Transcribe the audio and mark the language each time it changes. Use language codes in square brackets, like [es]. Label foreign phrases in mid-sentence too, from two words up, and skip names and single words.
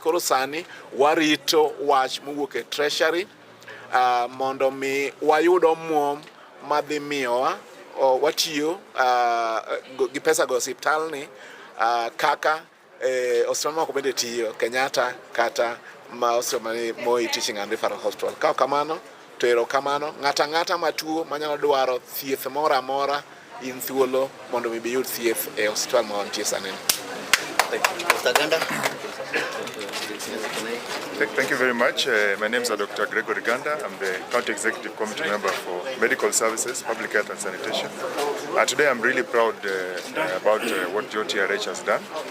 [luo] Koro sani warito wach mowuok e treasury mondo mi wayudo muom madhi miyowa watiyo gi pesa go hospital ni kaka hospital moko bende tiyo Kenyatta kata ma hospital Moi Teaching and Referral Hospital. Ka kamano to erokamano ng'ata ng'ata matuo manyalo dwaro thieth moro amora in thuolo mondo mi biyud thieth e hospital ma wantie sani. [en] Thank you very much. My name is Dr. Gregory Ganda. I'm the County Executive Committee member for Medical Services, Public Health and Sanitation. Today I'm really proud about what JOOTRH has done.